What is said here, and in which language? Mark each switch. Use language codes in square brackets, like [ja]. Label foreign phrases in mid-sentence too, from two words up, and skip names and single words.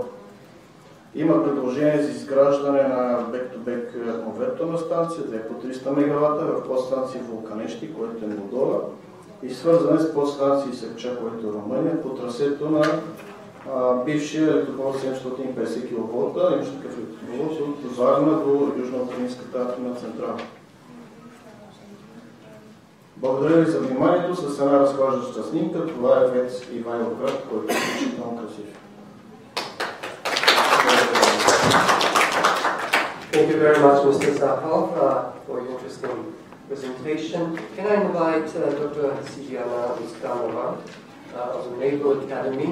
[bg] Има предложение за изграждане на [en] back-to-back [bg] конверторна станция, 2 по 300 МВт в подстанция Вулканещи, което е Молдова, и свързане с подстанции Сепча, което е Румъния, по трасето на бившия електропровод 750 кВт, имаш такъв електропровод от Варна до Южноукраинската атомна централа. Благодаря ви за вниманието. С една разхождаща снимка. Това е ВЕЦ Ивайловград, който е изключително красив. [en] Thank you very much, Mr. Zapal, for your interesting presentation. Can I invite Dr. Sijana Iskanova of the Naval Academy?